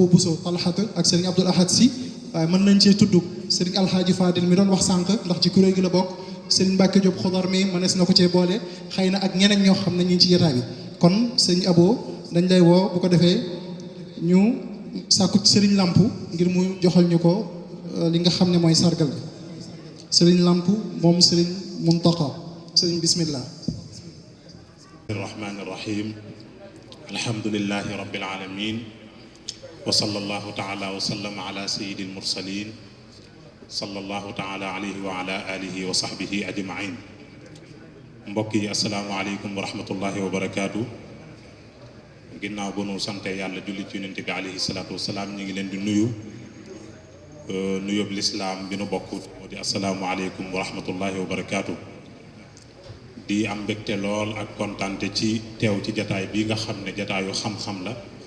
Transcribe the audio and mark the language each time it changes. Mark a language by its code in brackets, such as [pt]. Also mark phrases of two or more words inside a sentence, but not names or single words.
[wo] Bousso Talhat ak sëriñ Abdoul Ahad si waaye mën nañ cee tudd sëriñ Alxaaji Fadil mi doon wax sànq ndax ci kuréel gi la bokk sëriñ Mbàkke Diop Xodar mi mënees na ko cee boole xëy na ak ñeneen ñoo xam ne ñu ngi ci jotaay bi kon sëriñ Abo dañ lay woo bu ko defee ñu sàkku sëriñ Lamp ngir mu joxal ñu ko li nga xam ne mooy sargal bi sëriñ Lamp moom sëriñ Muntaqa sëriñ bismillah. [ar] الرحمن الرحيم الحمد لله رب العالمين وصلى الله تعالى وسلم على سيد المرسلين صلى الله تعالى عليه وعلى آله وصحبه أجمعين [wo] mbokk yi [ar] السلام عليكم ورحمة الله وبركاته [wo] ginnaaw bu nu sante yàlla julli ci yonent bi [ar] عليه الصلاة والسلام [wo] ñu ngi leen di nuyu nuyób lislaam bi nu bokk moo di [ar] السلام عليكم ورحمة الله وبركاته [wo] di am mbégte lool ak kontante ci teew ci jataay bi nga xam ne jataayu xam-xam la